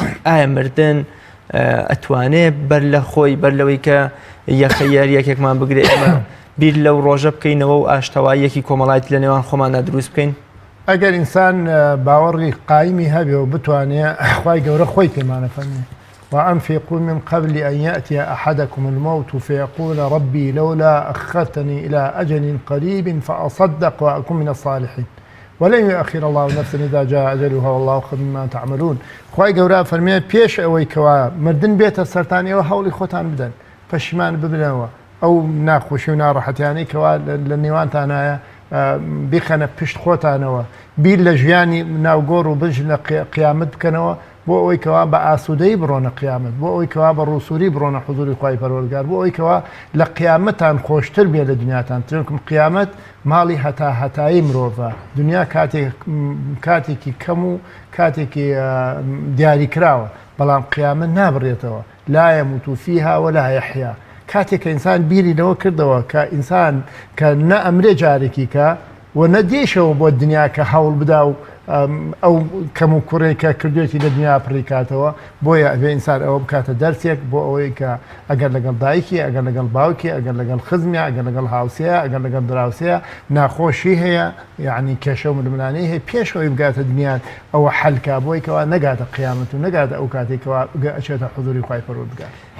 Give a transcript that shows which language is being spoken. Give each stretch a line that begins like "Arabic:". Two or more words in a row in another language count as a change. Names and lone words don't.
Central Kurdish: ئایا مردن ئەتوانێت بەر لە خۆی بەر لەوەی کە یەخەیەر یەکێکمان بگرێت ئێمە بیر لەو ڕۆژە بکەینەوە و ئاشتەواییەکی کۆمەڵایەتی لە نێوان خۆمانە دروست بکەین؟ ئەگەر ئینسان باوەڕی قایمی هەبێ و بتوانێت خوای گەورە خۆی پێمانە فەرمێ
Arabic: وأنفقوا من قبل أن يأتي أحدكم الموت فيقول ربي لولا أخرتني إلى أجل قريب فأصدق وأكون من الصالحين ولن يؤخر الله نفسا إذا جاء أجلها والله خبير بما تعملون.
Central Kurdish: خوای گەورە فەرمێ پێش ئەوەی کەوا مردن بێتە سەرتانیەوە هەوڵی خۆتان بدەن، پەشیمان ببنەوە ئەو ناخۆشی و ناڕەحەتیانەی کەوا لە نێوانتانایە بیخەنە پشت خۆتانەوە، بیر لە ژیانی ناوگۆڕ و بژ لە قیامەت بکەنەوە بۆ ئەوەی کەوا بە ئاسوودەی بڕۆنە قیامەت، بۆ ئەوەی کەوا بە ڕووسوری بڕۆنە حوزوری خوای پەروەردگار، بۆ ئەوەی کەوا لە قیامەتان خۆشتر بێ لە دنیاتان. چونکە قیامەت ماڵی هەتایی مرۆڤە. دنیا کاتێکی کەم و کاتێکی دیاریکراوە، بەڵام قیامەت نابڕێتەوە.
Arabic: لا يموت فيها ولا يحيا.
Central Kurdish: کاتێک کە ئینسان بیری لەوە کردەوە کە ئینسان کە نە ئەمرێ جارێکی کە و نەدێشەوە بۆ دنیا کە هەوڵ بدا و ئەو کەم و کوڕێکە کردوێتی لە دنیا پڕیکاتەوە، بۆیە ئەبێ ئینسان ئەوە بکاتە دەرسێک بۆ ئەوەی کە ئەگەر لەگەڵ دایکی، ئەگەر لەگەڵ باوکی، ئەگەر لەگەڵ خزمیە، ئەگەر لەگەڵ هاوسەیە، ئەگەر لەگەڵ دراوسەیە ناخۆشی هەیە، یعنی کێشە و ململانەی هەیە، پێشەوەی بگاتە دنیان ئەوە حەلکا بۆی کەوا نەگاتە قیامەت و نەگاتە ئەو کاتێکەوە ئەچێتە حوزوری خوای پەروەردگار.